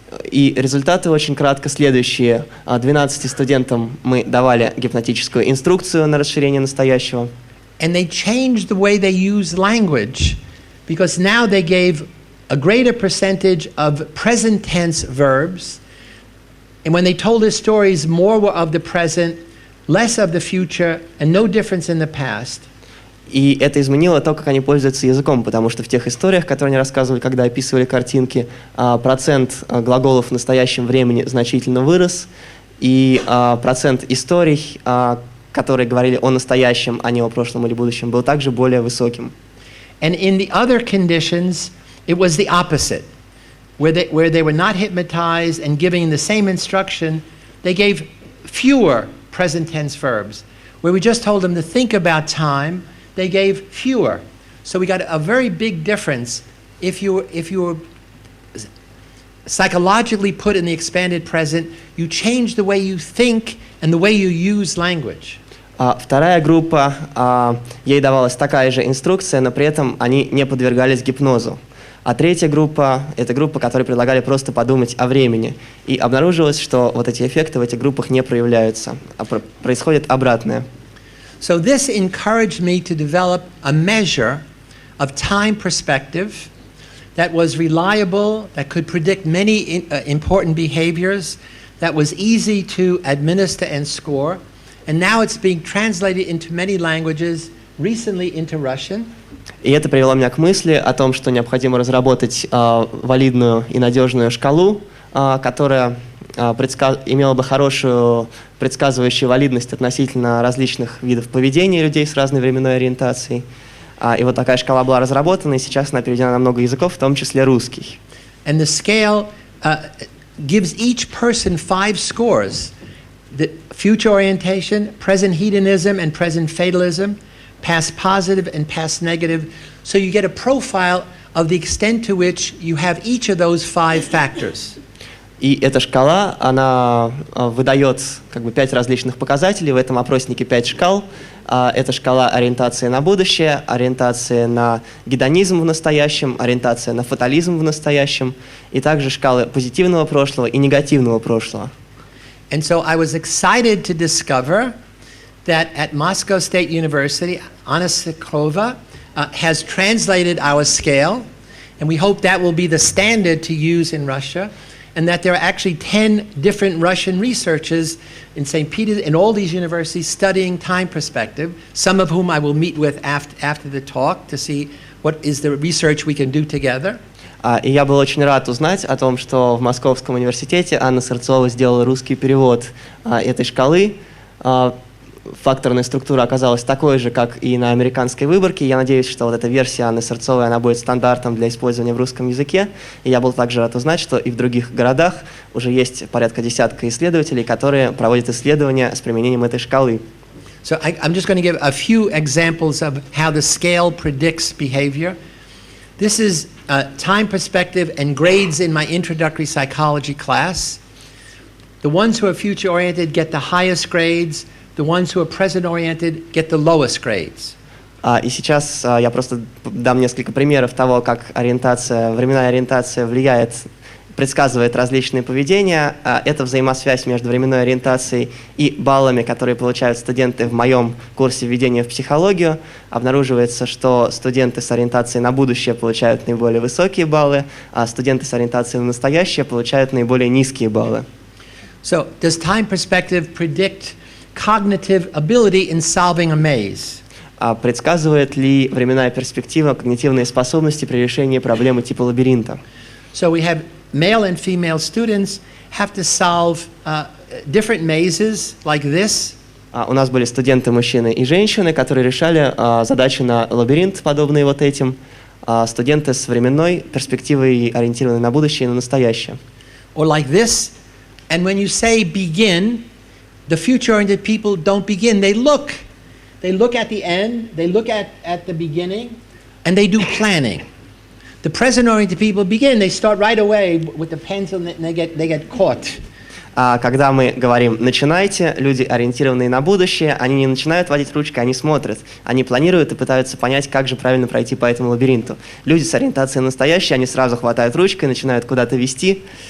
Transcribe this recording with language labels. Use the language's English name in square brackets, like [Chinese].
[Russian] И результаты очень кратко следующие. 12 студентам мы давали гипнотическую инструкцию на расширение настоящего. [English] And they changed the way they use language because now they gave a greater percentage of present tense verbs. And when they told their stories, more were of the present, less of the future, and no difference in the past. [Russian] И это изменило то, как они пользуются языком, потому что в тех историях, которые они рассказывали, когда описывали картинки, процент глаголов в настоящем времени значительно вырос, и процент историй, которые говорили о настоящем, а не о прошлом или будущем, был также более высоким. [English] And in the other conditions, it was the opposite. Where they were not hypnotized and giving the same instruction, they gave fewer present tense verbs. Where we just told them to think about time, they gave fewer. So we got a very big difference if you were psychologically put in the expanded present, you change the way you think and the way you use language. [Russian] Вторая группа, ей давалась такая же инструкция, но при этом они не подвергались гипнозу. А третья группа – это группа, которой предлагали просто подумать о времени. И обнаружилось, что вот эти эффекты в этих группах не проявляются, а происходит обратное. [English] So this encouraged me to develop a measure of time perspective that was reliable, that could predict many important behaviors, that was easy to administer and score. And now it's being translated into many languages, recently into Russian. [Russian] И это привело меня к мысли о том, что необходимо разработать валидную и надежную шкалу, которая имела бы хорошую предсказывающую валидность относительно различных видов поведения людей с разной временной ориентацией. И вот такая шкала была разработана, и сейчас она переведена на много языков, в том числе русский. [English] And the scale gives each person 5 scores: the future orientation, present hedonism and present fatalism, past positive and past negative. So you get a profile of the extent to which you have each of those 5 factors. [Russian] И эта шкала, она выдает как бы 5 различных показателей. В этом опроснике 5 шкал. Это шкала ориентации на будущее, ориентация на гедонизм в настоящем, ориентация на фатализм в настоящем, и также шкалы позитивного прошлого и негативного прошлого. [English] And so I was excited to discover that at Moscow State University, Anna Sikrova has translated our scale, and we hope that will be the standard to use in Russia. And that there are actually 10 different Russian researchers in St. Peter's, in all these universities, studying time perspective, some of whom I will meet with after the talk to see what is the research we can do together. [Russian] И я был очень рад узнать о том, что в Московском университете Анна Сырцова сделала русский перевод этой шкалы. факторная структура оказалась такой же, как и на американской выборке. Я надеюсь, что вот эта версия Анны Сырцовой, она будет стандартом для использования в русском языке. И я был также рад узнать, что и в других городах уже есть порядка десятка исследователей, которые проводят исследования с применением этой шкалы. [English] So I'm just going to give a few examples of how the scale predicts behavior. This is time perspective and grades in my introductory psychology class. The ones who are future-oriented get the highest grades. The ones who are present-oriented get the lowest grades. [Russian] И сейчас я просто дам несколько примеров того, как временная ориентация влияет, предсказывает различные поведения. Это взаимосвязь между временной ориентацией и баллами, которые получают студенты в моем курсе введения в психологию. Обнаруживается, что студенты с ориентацией на будущее получают наиболее высокие баллы, а студенты с ориентацией на настоящее получают наиболее низкие баллы. [English] So, does time perspective predict cognitive ability in solving a maze? [Russian] Предсказывает ли временная перспектива когнитивные способности при решении проблемы типа лабиринта? [English] So we have male and female students have to solve different mazes like this. [Russian] У нас были студенты, мужчины и женщины, которые решали задачи на лабиринт, подобные вот этим. Студенты с временной перспективой, ориентированные на будущее и на настоящее. [English] Or like this. And when you say begin, the future-oriented people don't begin. They look at the end, they look at the beginning, and they do planning. The present-oriented people begin. They start right away with the pencil, and they get caught. [Russian] Когда мы говорим «начинайте», люди, ориентированные на будущее, они не начинают водить ручкой, они смотрят. Они планируют и пытаются понять, как же правильно пройти по этому лабиринту. Люди с ориентацией на настоящее, они сразу хватают ручкой, начинают куда-то вести.